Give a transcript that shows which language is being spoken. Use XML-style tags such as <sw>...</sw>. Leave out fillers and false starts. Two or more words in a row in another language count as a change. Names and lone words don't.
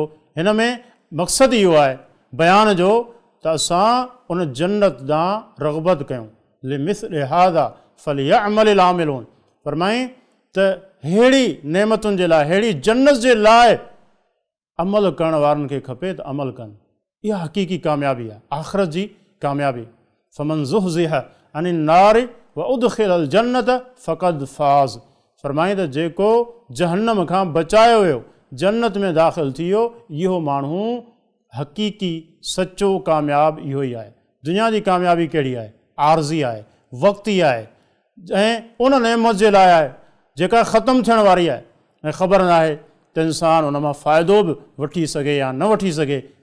<sd>हिन में मक़सदु इहो आहे बयान जो त असां उन जन्नत ॾांहुं रग़बत कयूं।</sd> <ar>لمثل هذا فليعمل العاملون.</ar> <sd>फरमाई त अहिड़ी नेमतुनि जे लाइ, अहिड़ी जन्नत जे लाइ अमल करण वारनि खे खपे त अमल कनि। इहा हक़ीक़ी कामयाबी आहे, आख़िरत जी कामयाबी।</sd> <ar>فمن زحزح عن النار وأدخل الجنة فقد فاز.</ar> <sd>फरमाई त जेको जहन्नम खां बचायो वियो, जन्नत में दाख़िल थी वियो, इहो माण्हू हक़ीक़ी सचो कामयाब इहो ई आहे। दुनिया जी कामयाबी कहिड़ी आहे? आर्ज़ी आहे, वक़्ती आहे, ऐं उन नेमत जे लाइ आहे जेका ख़तमु थियण वारी आहे, ऐं ख़बर न आहे त इंसान उन मां फ़ाइदो बि वठी सघे या न वठी सघे।</sd>